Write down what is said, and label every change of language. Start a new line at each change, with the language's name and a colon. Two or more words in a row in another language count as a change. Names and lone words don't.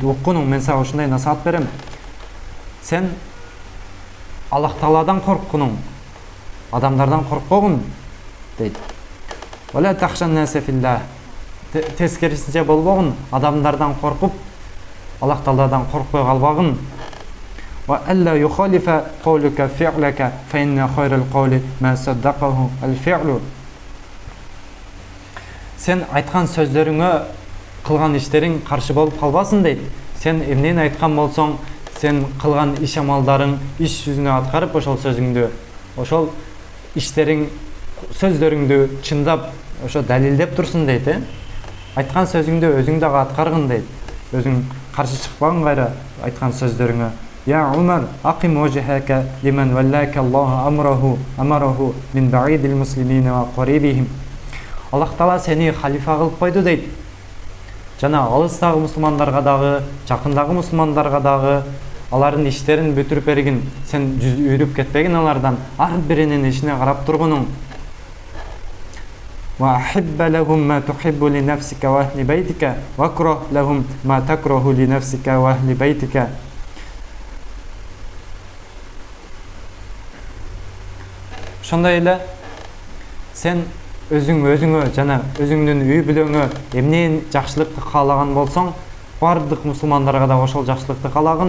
Kyrgyz: "Уккунуң, мен сага ушундай насаат берем. Сен Аллах Тааладан корккунуң, адамдардан коркпогун" дейт.
Arabic: "ولا تخش الناس في الله".
Kyrgyz: Тескерисинче болбогун, адамдардан коркуп, Аллах Тааладан коркпой калбагын.
Arabic: "وألا يخالف قولك فعلك فإن خير القول ما صدقه الفعل".
Kyrgyz: Сен айткан сөздөрүңө кылган иштериң каршы болуп калбасын дейт. Сен эмнени айткан болсоң, сен кылган иш амалдарың, иш жүзүнө аткарып ошол сөзүңдү, ошол иштериң, сөздөрүңдү чындап, ошо далилдеп турсун дейт. Айткан сөзүңдү өзүң дагы аткаргын дейт. Өзүң каршы чыкпагын кайра айткан сөздөрүңө.
Arabic: "يا عمر، أقم وجهك لمن ولاك الله أمره من بعيد المسلمين وقريبهم".
Kyrgyz: Аллах Таала сени халифа кылып койду дейт. Жана алыстагы мусулмандарга дагы, жакындагы мусулмандарга дагы алардын иштерин бүтүрүп бергин. Сен үйрүп кетпегин алардан, ар биринин ишине карап тургунуң.
Arabic: "وأحبب لهم ما تحب لنفسك وأهل بيتك واكره لهم ما تكره لنفسك وأهل بيتك".
Kyrgyz: Ошондой эле сен өзүңө жана өзүңдүн үй бүлөңө эмне жакшылыкты каалаган болсоң, бардык мусулмандарга да ошол жакшылыкты каалагын.